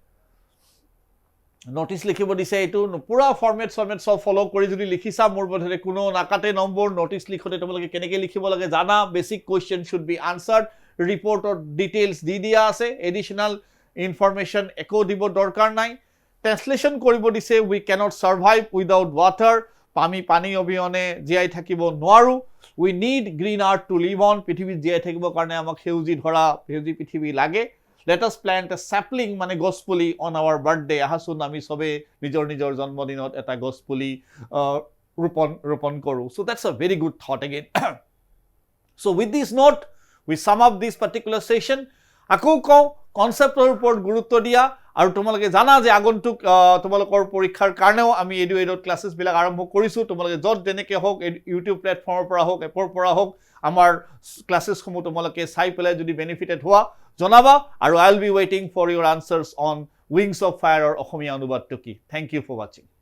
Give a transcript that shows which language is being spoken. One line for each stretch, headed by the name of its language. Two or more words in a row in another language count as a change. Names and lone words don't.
Assamese: নোটিস লিখিব দিছে এইটো পুরা ফরম্যাট সব ফলো কৰি যদি লিখিছা মোৰ বোধৰে কোনো নাকাটে নম্বৰ নোটিস লিখোতে তোমালোকে কেনেকৈ লিখিব লাগে জানা
English: basic question should be answered
Assamese: রিপোর্টৰ ডিটেইলস দি দিয়া আছে
English: additional information
Assamese: একো দিব দৰকাৰ নাই ট্রান্সলেশন কৰিব দিছে
English: we can't survive without water
Assamese: পানী অবিহনে জীয়াই থাকিব নোৱাৰো
English: we need green earth to live on
Assamese: পৃথিৱীত জীয়াই থাকিবৰ কাৰণে আমাক সেউজী ধৰা সেউজী পৃথিৱী লাগে
English: let us plant a sapling
Assamese: মানে গছপুলি
English: on our birthday
Assamese: আহাসুন আমি সবে নিজৰ জন্মদিনত এটা গছপুলি ৰোপণ কৰো
English: so that's a very good thought again so with this note we sum up this particular session
Assamese: আকৌ কওঁ কনসেপ্টৰ ওপৰত গুৰুত্ব দিয়া আৰু তোমালোকে জানা যে আগন্তুক তোমালোকৰ পৰীক্ষাৰ কাৰণেও আমি EduAid ক্লাसेस বিলাক আৰম্ভ কৰিছো তোমালোকে যত যেনেকৈ হোক ইউটিউব প্ল্যাটফৰ্মৰ পৰা হোক এপৰ পৰা হোক আমাৰ ক্লাसेस সমূহ তোমালোকে চাই পেলাই যদি বেনিফিটেড হোৱা জনাবা আৰু
English: I'll be waiting for your answers on Wings of Fire
Assamese: or অসমীয়া অনুবাদটো কি
English: thank you for watching